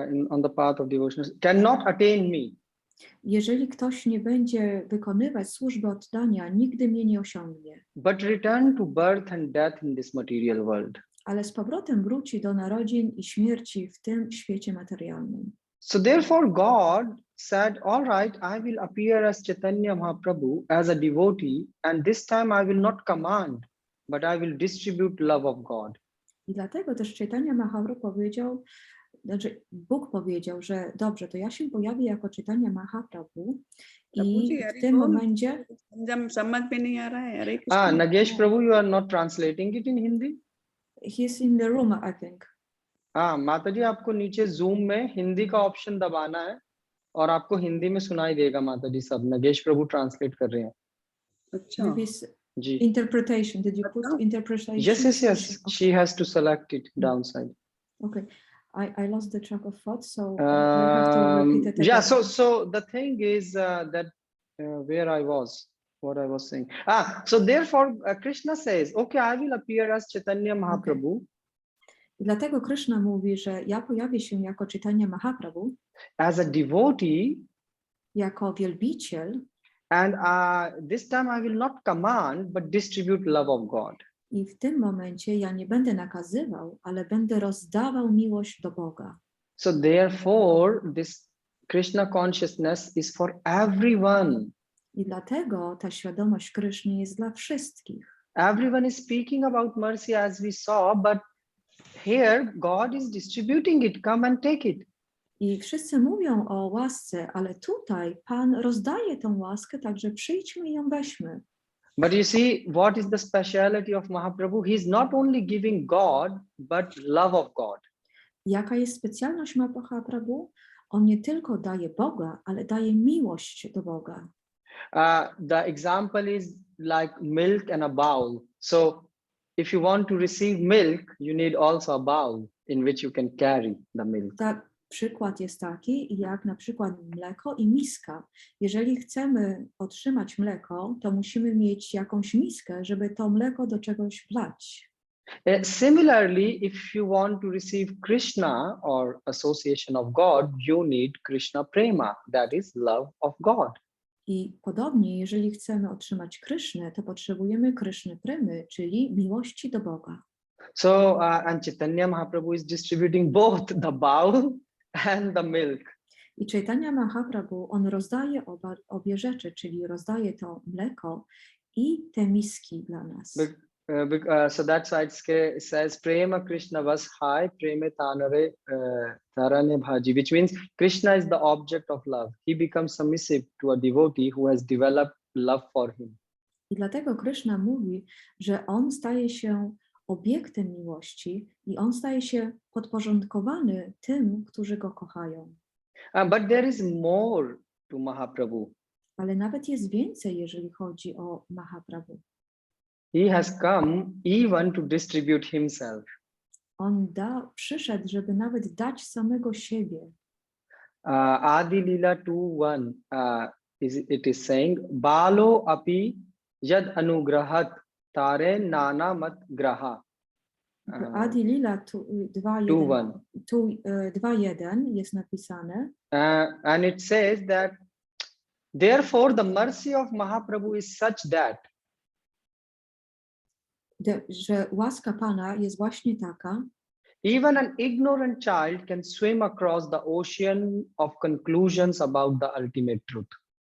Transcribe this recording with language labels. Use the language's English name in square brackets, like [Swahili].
[English] on the path of devotion cannot attain me. [Polish] Jeżeli ktoś nie będzie wykonywać służby oddania, nigdy mnie nie osiągnie. [English] But return to birth and death in this material world. [Polish] Ale z powrotem wróci do narodzin i śmierci w tym świecie materialnym. [English] So therefore God said, all right, I will appear as Chaitanya Mahaprabhu as a devotee, and this time I will not command, but I will distribute love of God. [Polish] I dlatego też Chaitanya Mahaprabhu powiedział, znaczy Bóg powiedział, że dobrze, to ja się pojawię jako Chaitanya Mahaprabhu i w tym momencie... [English] Nagesh Prabhu, you are not translating it in Hindi? He's in the room, I think. [Hindi] माता जी आपको नीचे Zoom में हिंदी का option दबाना है और आपको हिंदी में सुनाई देगा माता जी सब नगेश प्रभु ट्रांसलेट कर रहे हैं. [English] Maybe interpretation. Did you put interpretation? Yes. Okay. She has to select it downside. Okay. I lost the track of thought, so I have to repeat it again. Yeah, so the thing is that where I was, what I was saying. So therefore Krishna says, okay, I will appear as Chaitanya Mahaprabhu. Okay. [Polish] I dlatego Krishna mówi, że ja pojawię się jako Chaitanya Mahaprabhu, [English] as a devotee, [Polish] jako wielbiciel, [English] and this time I will not command, but distribute love of God. [Polish] I w tym momencie ja nie będę nakazywał, ale będę rozdawał miłość do Boga. [English] So therefore, this Krishna consciousness is for everyone. [Polish] I dlatego ta świadomość Kryszny jest dla wszystkich. [English] Everyone is speaking about mercy as we saw, but here God is distributing it. Come and take it. [Polish] I wszyscy mówią o łasce, ale tutaj Pan rozdaje tę łaskę, także przyjdźmy i ją weźmy. [English] But you see, what is the speciality of Mahaprabhu? He's not only giving God, but love of God. [Polish] Jaka jest specjalność Mahaprabhu? On nie tylko daje Boga, ale daje miłość do Boga. [English] The example is like milk and a bowl. So if you want to receive milk, you need also a bowl in which you can carry the milk. [Polish] Tak, przykład jest taki, jak na przykład mleko i miska. Jeżeli chcemy otrzymać mleko, to musimy mieć jakąś miskę, żeby to mleko do czegoś wlać. [English] Similarly, if you want to receive Krishna or association of God, you need Krishna prema, that is love of God. [Polish] I podobnie, jeżeli chcemy otrzymać Krysznę, to potrzebujemy Kryszny Premy, czyli miłości do Boga. [English] So, and Chaitanya Mahaprabhu is distributing both the bowl and the milk. [Polish] I Chaitanya Mahaprabhu, on rozdaje obie rzeczy, czyli rozdaje to mleko i te miski dla nas. [English] So that's why it says [Sanskrit] Prema Krishna was high, Preme Tanare Tarane Bhaji, [English] which means Krishna is the object of love. He becomes submissive to a devotee who has developed love for him. [Polish] I dlatego Kryszna mówi, że on staje się obiektem miłości i on staje się podporządkowany tym, którzy go kochają. [English] But there is more to Mahaprabhu. [Polish] Ale nawet jest więcej, jeżeli chodzi o Mahaprabhu. [English] He has come even to distribute himself. [Polish] On przyszedł, żeby nawet dać samego siebie. [English] Adi Lila 2:1 it is saying [Sanskrit] Balo api yad anugrahat tare nana mat graha. [Polish] Adi Lila 2:1 jest napisane. [English] And it says that therefore the mercy of Mahaprabhu is such that [Polish] że łaska Pana jest właśnie taka, [English] even an ignorant child can swim across the ocean of conclusions about the ultimate truth.